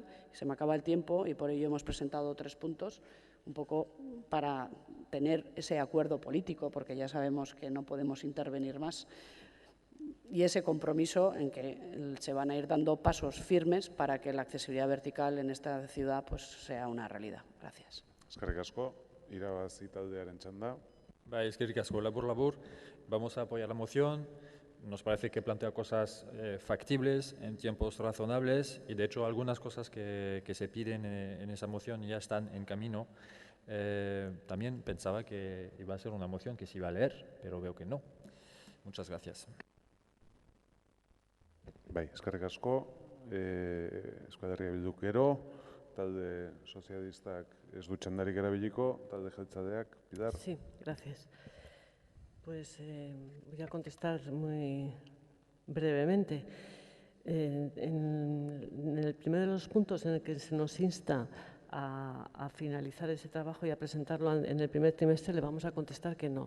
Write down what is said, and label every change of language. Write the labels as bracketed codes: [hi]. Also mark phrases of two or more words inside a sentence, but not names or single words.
[es] Se me acaba el tiempo y por ello hemos presentado 3 puntos, un poco para tener ese acuerdo político, porque ya sabemos que no podemos intervenir más. y ese compromiso en que se van a ir dando pasos firmes para que la accesibilidad vertical en esta ciudad pues, sea una realidad. Gracias. [eu] Eskerrik asko, irabazi taldearen txanda. Eskerrik asko, labur. [es] Vamos a apoyar la moción. Nos parece que plantea cosas factibles en tiempos razonables y, de hecho, algunas cosas que se piden en esa moción ya están en camino. También pensaba que iba a ser una moción que se iba a leer, pero veo que no. Muchas gracias. [eu] Eskerrik asko, Euskal Herria Bilduk gero, talde sozialistak ez du txandarik erabiliko, talde jeltzaleak, Pilar. [es] Sí, gracias. Pues voy a contestar muy brevemente. En el primero de los puntos en el que se nos insta a finalizar ese trabajo y a presentarlo en el primer trimestre, le vamos a contestar que no.